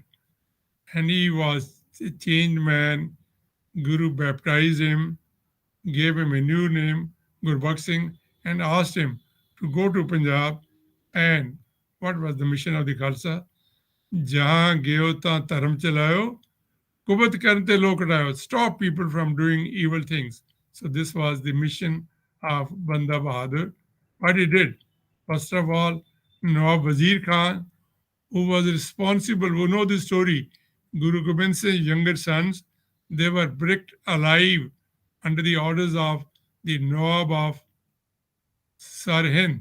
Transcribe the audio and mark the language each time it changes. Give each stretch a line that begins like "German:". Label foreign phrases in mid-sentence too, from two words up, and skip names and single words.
English: And he was a changed man. Guru baptized him, gave him a new name, Gurbakh Singh, and asked him to go to Punjab. And what was the mission of the Khalsa?
Punjabi: ਜਹਾਂ ਜਿਓ ਤਾ ਧਰਮ ਚਲਾਇਓ, ਕੁਬੁੱਧ ਕਰਤੇ ਲੋਕ ਹਟਾਇਓ.
English: Stop people from doing evil things. So this was the mission of Banda Bahadur. What he did, first of all, Nawab Wazir Khan, who was responsible, who know the story, Guru Gobind Singh's younger sons, they were bricked alive under the orders of the Nawab of Sarhind.